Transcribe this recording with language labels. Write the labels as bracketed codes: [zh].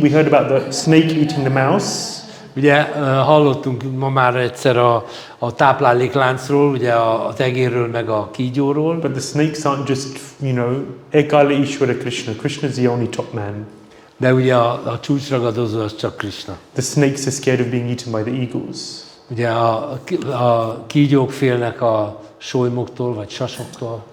[en] We heard about the snake eating the mouse. [hu] Ugye hallottunk ma már egyszer a táplálékláncról, ugye az egérről meg a kígyóról. [en] But the snakes aren't just, you know, [sa] Ekala Ishvara Krishna. [en] Krishna's the only top man. [hu] De ugye a csúcsragadozó az csak Krishna. [en] The snakes are scared of being eaten by the eagles. [hu] Ugye a kígyók félnek a solymoktól vagy sasoktól.